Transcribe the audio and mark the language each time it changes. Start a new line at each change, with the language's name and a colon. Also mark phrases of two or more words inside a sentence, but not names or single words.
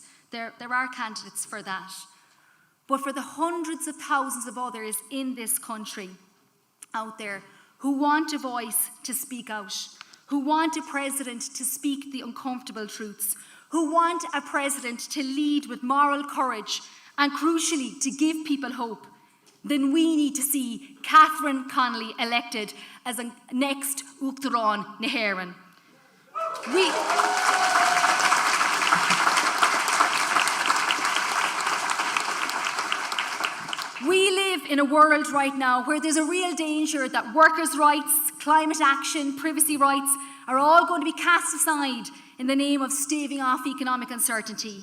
English: There are candidates for that. But for the hundreds of thousands of others in this country out there who want a voice to speak out, who want a president to speak the uncomfortable truths, who want a president to lead with moral courage and, crucially, to give people hope, then we need to see Katherine Connelly elected as a next
Irish: Uachtaráin na hÉireann.
English: We live in a world right now where there's a real danger that workers' rights, climate action, privacy rights are all going to be cast aside in the name of staving off economic uncertainty.